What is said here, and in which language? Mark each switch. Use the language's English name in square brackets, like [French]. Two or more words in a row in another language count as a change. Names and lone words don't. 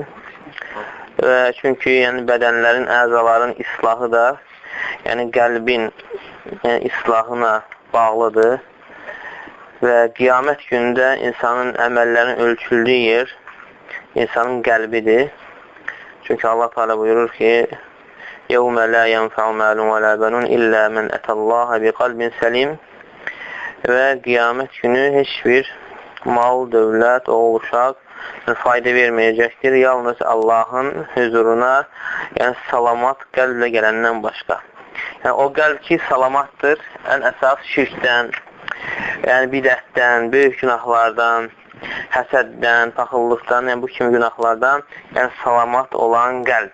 [Azerbaijani] Və çünki yəni bədənlərin, əzaların islahı da yəni qəlbin islahına bağlıdır. Və qiyamət gündə insanın əməllərinin ölçüldüyü yer insanın qəlbidir. Çünki Allah Teala buyurur ki, [Arabic] يَوْمَ لَا يَنْفَعُ مَالٌ وَلَا بَنُونَ إِلَّا مَنْ أَتَى اللّٰهَ بِقَلْبٍ سَلِيمٍ. [Azerbaijani] Və qiyamət günü heç bir mal, dövlət, oğul, uşaq fayda verməyəcəkdir. Yalnız Allahın huzuruna salamat qəlblə gələndən başqa. Yəni o qəlb ki, salamatdır, ən əsas şirkdən, bidətdən, böyük günahlardan, həsəddən, paxıllıqdan, bu kimi günahlardan salamat olan qəlb.